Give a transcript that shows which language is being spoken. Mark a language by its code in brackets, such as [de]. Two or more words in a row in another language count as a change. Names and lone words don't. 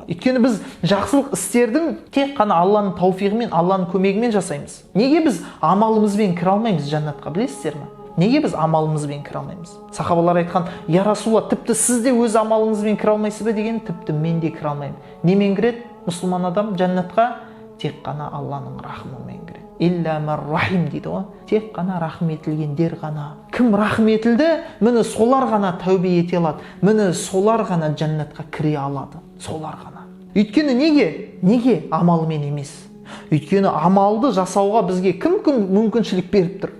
[kk] Өйткені біз жақсылық істердің тек қана Алланың тауфиғымен, Алланың көмегімен жасаймыз. Неге біз амалымызбен кіре алмаймыз жәннатқа, білесіздер ме? Неге біз амалымызбен кіре алмаймыз? Сахабалар айтқан: [ar] يا رسول الله, [kk] тіпті сіз де өз амалыңызбен кіре алмайсыз ба деген, тіпті мен де кіре алмаймын. Немен кіреді мұсылман адам жәннатқа? Тек қана Алланың рахымымен кіреді. [ar] إلا من رحم [kk] дейді ғой. Тек қана рахым етілгендер ғана. Кім рахым етілді, міне солар ғана тәубе ете алады. Міне солар ғана жәннатқа кіре алады. Солар ғана. Өйткені неге амалымен емес? Өйткені амалды жасауға бізге кім мүмкіншілік беріп тұр?